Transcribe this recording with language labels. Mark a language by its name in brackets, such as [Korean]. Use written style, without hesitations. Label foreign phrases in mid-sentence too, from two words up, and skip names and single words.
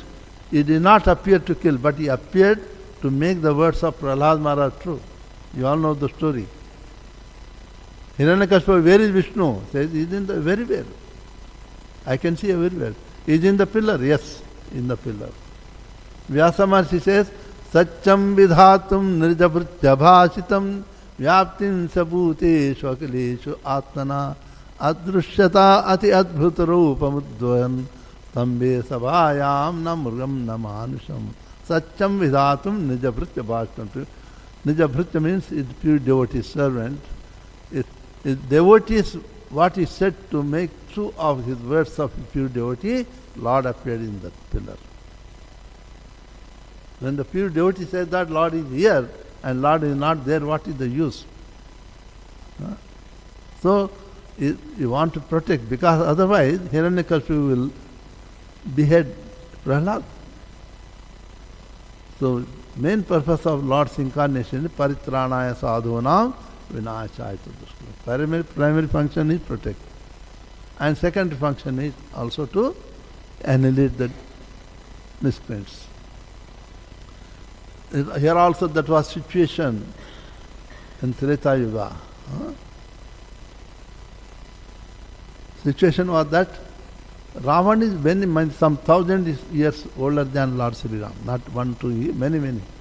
[English] He did not appear to kill, but he appeared to make the words of Prahlad Maharaj true. You all know the story. Hiranyakashipu, where is Vishnu? Says, he is in the very well. I can see everywhere. He is in the pillar. Yes, in the pillar. Vyasa Maharshi says, [Sanskrit] सत्यं विधातुं निजभृत्य भाषितं व्याप्तिं सभूतेषु अखिलेषु आत्मना अदृश्यत अति अद्भुत रूपमुद्वहन् स्तम्भे सभायां न मृगं न मानुषम्. सत्यं विधातुं निजभृत्य भाषितम्. [English] Nirjabhritya means it's pure devotee servant. Devotees, what is said to make true of his words of pure devotee, Lord appeared in that pillar. When the pure devotee says that Lord is here and Lord is not there, what is the use? So, you want to protect, because otherwise Hiranyakashipu will behead Prahlad. So, main purpose of Lord's incarnation is [Sanskrit] परित्राणाय साधूनां विनाशाय दुष्कृताम्. [English] Primary function is protect. And secondary function is also to annihilate the miscreants. Here also that was situation in Treta Yuga. Situation was that Ravan is some 1,000 years older than Lord Sri Ram, not 1, 2 years, many.